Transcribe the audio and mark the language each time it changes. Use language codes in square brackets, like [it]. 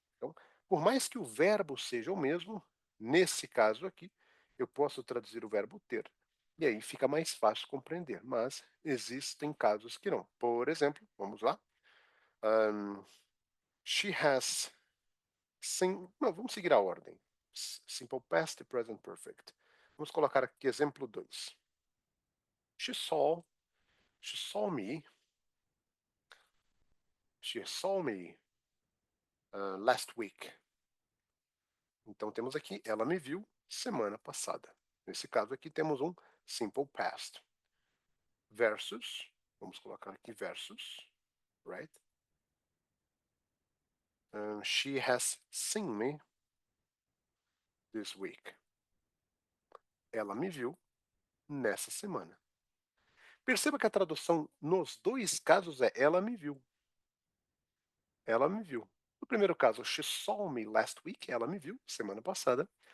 [pt] Então, por mais que o verbo seja o mesmo, nesse caso aqui, eu posso traduzir o verbo ter. E aí fica mais fácil compreender. Mas existem casos que não. Por exemplo, vamos lá. Um, [en] she has [pt] não, vamos seguir a ordem. [en] Simple past e present perfect. [pt] Vamos colocar aqui exemplo 2. [en] She saw, she saw me, she saw me last week. [pt] Então temos aqui, ela me viu semana passada. Nesse caso aqui temos um simple past. Versus, vamos colocar aqui versus, right? [en] She has seen me this week. [pt] Ela me viu nessa semana. Perceba que a tradução nos dois casos é ela me viu. Ela me viu. No primeiro caso, [en] she saw me last week. [pt] Ela me viu semana passada.